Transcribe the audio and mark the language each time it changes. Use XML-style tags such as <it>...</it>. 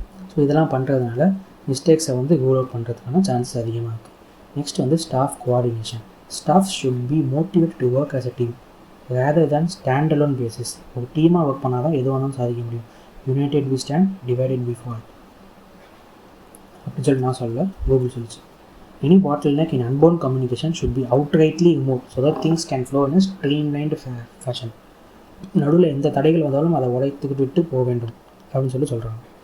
<ta>So இதெல்லாம் பண்ணுறதுனால மிஸ்டேக்ஸை வந்து ரூல் அவுட் பண்ணுறதுக்கான சான்சஸ் அதிகமாக இருக்குது. நெக்ஸ்ட் வந்து</ta> <en>Staff coordination. Staff should be motivate to work as a team rather than stand alone basis.</en> <ta>ஒரு டீமாக ஒர்க் பண்ணால் தான் எது வேணாலும் சாதிக்க முடியும்.</ta> <en>united we stand, divided we fall</en> <ta>அப்படின்னு சொல்லி நான் சொல்ல, கூகுள் சொல்லிச்சு.</ta> <en>Any bottleneck in unbound communication should be outrightly removed so that things can flow in a streamlined fashion.</en> <ta>நடுவில் எந்த தடைகள் வந்தாலும் அதை உடைத்துக்கிட்டு விட்டு போக வேண்டும் அப்படின்னு சொல்லி சொல்கிறாங்க.</ta>